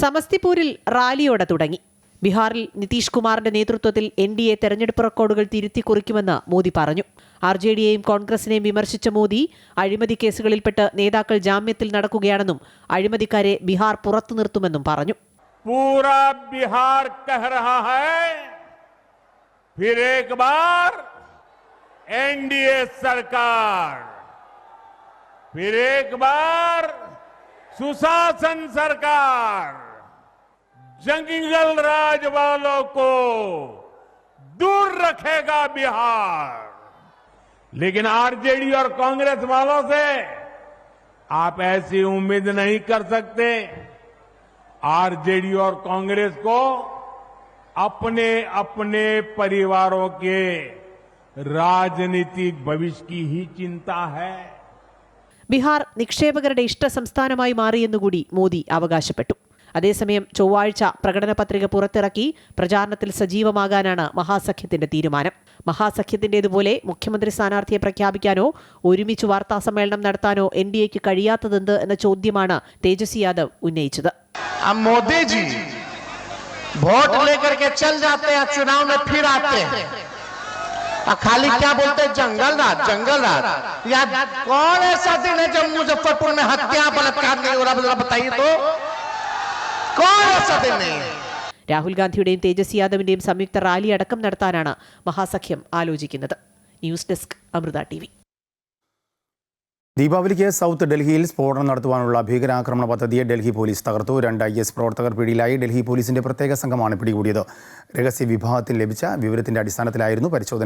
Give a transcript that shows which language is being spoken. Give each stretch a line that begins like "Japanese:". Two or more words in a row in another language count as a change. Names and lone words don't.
Malayalam: സമസ്തിപൂരിൽ റാലിയോടെ തുടങ്ങി. ബീഹാറിൽ നിതീഷ് കുമാറിന്റെ നേതൃത്വത്തിൽ NDA തെരഞ്ഞെടുപ്പ് റെക്കോർഡുകൾ തിരുത്തി കുറിക്കുമെന്ന് മോദി പറഞ്ഞു. RJDയെയും കോൺഗ്രസിനെയും വിമർശിച്ച മോദി അഴിമതി കേസുകളിൽപ്പെട്ട് നേതാക്കൾ ജാമ്യത്തിൽ നടക്കുകയാണെന്നും അഴിമതിക്കാരെ ബീഹാർ പുറത്തു നിർത്തുമെന്നും പറഞ്ഞു.
Hindi: पूरा बिहार कह रहा है फिर एक बार NDA सरकार, फिर एक बार सुशासन सरकार, जंगल राज वालों को दूर रखेगा बिहार. लेकिन RJD और कांग्रेस वालों से आप ऐसी उम्मीद नहीं कर सकते. RJD और कांग्रेस को अपने अपने परिवारों के राजनीतिक भविष्य की ही चिंता है.
Malayalam: ബീഹാർ നിക്ഷേപകരുടെ ഇഷ്ട സംസ്ഥാനമായി മാറിയെന്നുകൂടി മോദി അവകാശപ്പെട്ടു. അതേസമയം ചൊവ്വാഴ്ച പ്രകടന പത്രിക പുറത്തിറക്കി പ്രചാരണത്തിൽ സജീവമാകാനാണ് മഹാസഖ്യത്തിന്റെ തീരുമാനം. മഹാസഖ്യത്തിന്റേതുപോലെ മുഖ്യമന്ത്രി സ്ഥാനാർത്ഥിയെ പ്രഖ്യാപിക്കാനോ ഒരുമിച്ച് വാർത്താസമ്മേളനം നടത്താനോ NDAക്ക് കഴിയാത്തതെന്ത് എന്ന ചോദ്യമാണ് തേജസ്വി യാദവ് ഉന്നയിച്ചത്.
Hindi: मोदी जी वोट लेकर के चल जाते हैं, चुनाव में फिर आते हैं और खाली क्या बोलते हैं जंगल राज. या कौन ऐसा दिन है जब मुजफ्फरपुर में हत्या बलात्कार नहीं हो रहा, जरा बताइए तो कौन ऐसा दिन नहीं है.
Malayalam: രാഹുൽ ഗാന്ധിയുടെയും തേജസ്വി യാദവിന്റെയും സംയുക്ത റാലി അടക്കം നടത്താനാണ് മഹാസഖ്യം ആലോചിക്കുന്നത്.
English: news desk
Malayalam: അമൃത TV. ദീപാവലിക്ക് സൗത്ത് ഡൽഹിയിൽ സ്ഫോടനം നടത്തുവാനുള്ള ഭീകരാക്രമണ പദ്ധതിയെ ഡൽഹി പോലീസ് തകർത്തു. 2 IS പ്രവർത്തകർ പിടിയിലായി. ഡൽഹി പോലീസിന്റെ പ്രത്യേക സംഘമാണ് പിടികൂടിയത്. രഹസ്യ വിഭാഗത്തിൽ ലഭിച്ച വിവരത്തിന്റെ അടിസ്ഥാനത്തിലായിരുന്നു പരിശോധന.